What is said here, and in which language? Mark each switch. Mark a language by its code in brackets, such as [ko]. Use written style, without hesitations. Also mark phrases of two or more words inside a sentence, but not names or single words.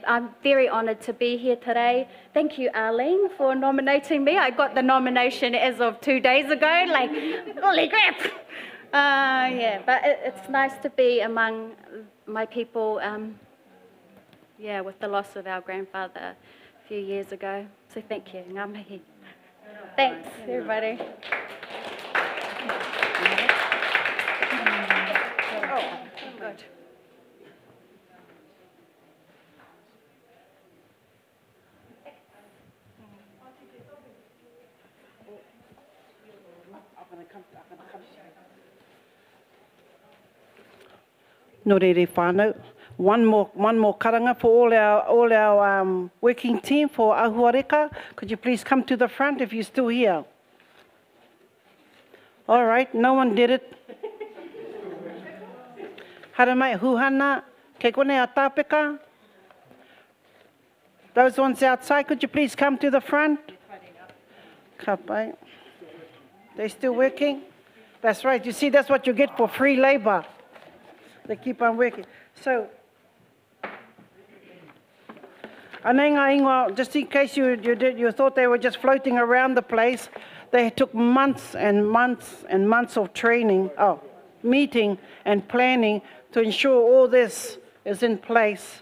[en] I'm very honoured to be here today. Thank you, Arlene, for nominating me. I got the nomination as of 2 days ago, like, holy crap! Yeah, but it's nice to be among my people, yeah, with the loss of our grandfather a few years ago. So thank you, [mi] ngā mihi. [en] Thanks, everybody. Oh, good. [mi] No rere whānau. [en] One more karanga for all our working team for Ahuareka. Could you please come to the front if you're still here? All right, no one did it. [mi] Haramai huhana, ke kone a tāpeka. [en] Those ones outside, could you please come to the front? Kapai. They still working? That's right. You see, that's what you get for free labor. They keep on working. So, just in case you thought they were just floating around the place, they took months and months and months of training, meeting and planning to ensure all this is in place.